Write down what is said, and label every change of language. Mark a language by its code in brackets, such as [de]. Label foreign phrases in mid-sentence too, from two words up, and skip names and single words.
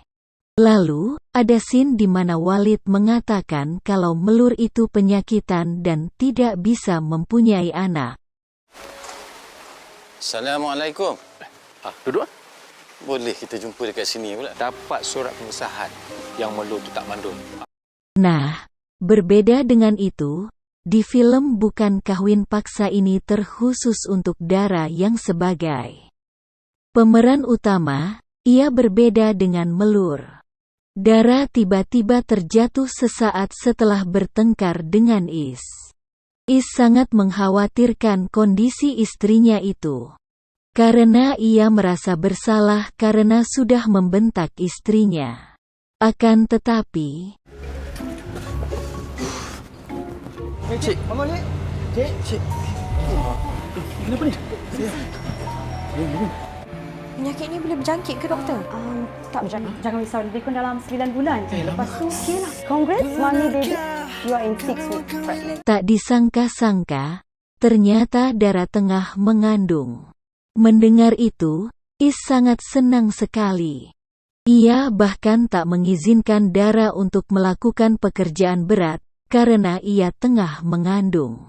[id] Lalu, ada scene di mana Walid mengatakan kalau melur itu penyakitan dan tidak bisa mempunyai anak. [ms] Assalamualaikum. Duduk. Boleh kita jumpa dekat sini pula? Dapat surat pengesahan yang melur tu tak mandul. [id] Nah, berbeda dengan itu, di film Bukan Kawin Paksa ini terkhusus untuk Dara yang sebagai pemeran utama, ia berbeda dengan melur. Dara tiba-tiba terjatuh sesaat setelah bertengkar dengan Is. Is sangat mengkhawatirkan kondisi istrinya itu. Karena ia merasa bersalah karena sudah membentak istrinya. Akan tetapi, [ms] Cik, bangun ni. Cik. Kenapa ni? penyakit ni boleh berjangkit ke doktor? Tak berjangkit. Jangan risau. Dia pun dalam 9 bulan je. Lepas tu, okey lah. [en] Congrats, mommy baby. You are in 6 weeks pregnant. [id] tak disangka-sangka, ternyata Dara tengah mengandung. Mendengar itu, Is sangat senang sekali. Ia bahkan tak mengizinkan Dara untuk melakukan pekerjaan berat, karena ia tengah mengandung.